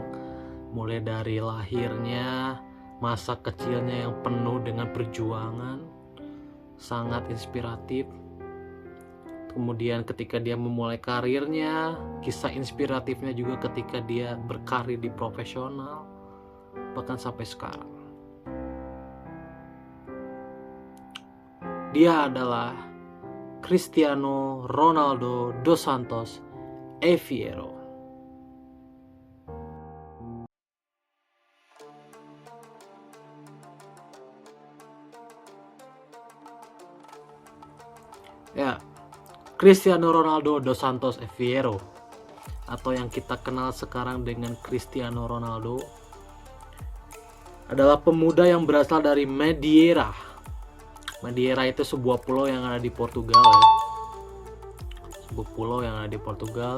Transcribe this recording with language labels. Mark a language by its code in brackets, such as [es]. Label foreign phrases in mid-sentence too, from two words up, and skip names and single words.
[id] Mulai dari lahirnya, masa kecilnya yang penuh dengan perjuangan, sangat inspiratif. Kemudian ketika dia memulai karirnya, kisah inspiratifnya juga ketika dia berkarir di profesional, bahkan sampai sekarang. Dia adalah Cristiano Ronaldo dos Santos Aveiro. Ya, Cristiano Ronaldo dos Santos Aveiro, atau yang kita kenal sekarang dengan Cristiano Ronaldo, adalah pemuda yang berasal dari Madeira. Madeira itu sebuah pulau yang ada di Portugal ya. Sebuah pulau yang ada di Portugal.